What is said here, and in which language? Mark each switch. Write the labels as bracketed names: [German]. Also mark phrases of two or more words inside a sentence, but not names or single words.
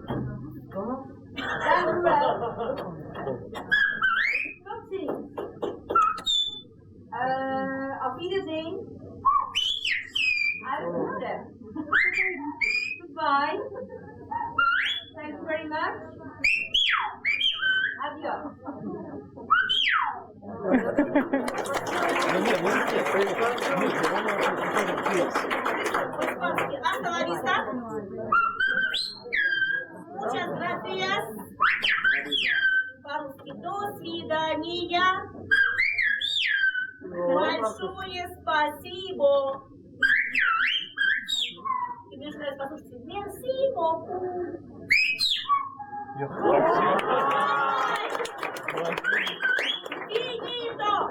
[Dutch] Dank u wel. Tot ziens. [German] Auf Wiedersehen. Alles Gute. [English] Goodbye. Thank you very much. [Spanish] Adios. Hasta la vista. Muchas gracias. [Russian] По-русски до свидания. Большое спасибо. И мне же нравится послушать. [French] Merci beaucoup. Finito.